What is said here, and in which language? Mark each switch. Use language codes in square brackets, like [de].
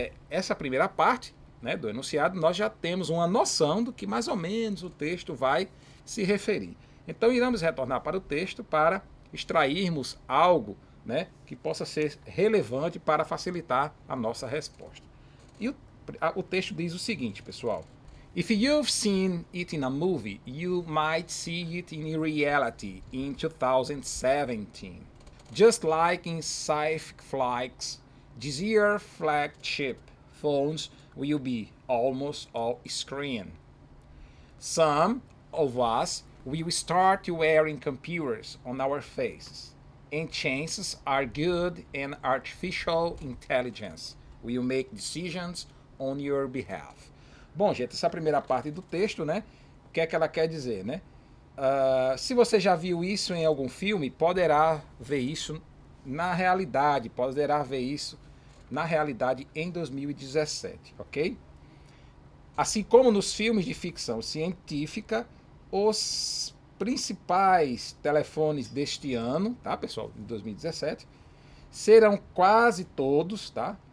[pt] Essa primeira parte, né, do enunciado, nós já temos uma noção do que mais ou menos o texto vai se referir. Então iremos retornar para o texto para extrairmos algo, né, que possa ser relevante para facilitar a nossa resposta. E o texto diz o seguinte, pessoal. [en] If you've seen it in a movie, you might see it in reality in 2017. Just like in sci-fi flights, this year flagship phones will be almost all screen. Some of us will start wearing computers on our faces, and chances are good and artificial intelligence will make decisions on your behalf. [pt] Bom, gente, essa primeira parte do texto, né? O que é que ela quer dizer, né? Se você já viu isso em algum filme, poderá ver isso na realidade, poderá ver isso na realidade em 2017, ok? Assim como nos filmes de ficção científica, os principais telefones deste ano, tá, pessoal, de 2017, serão quase todos, tá?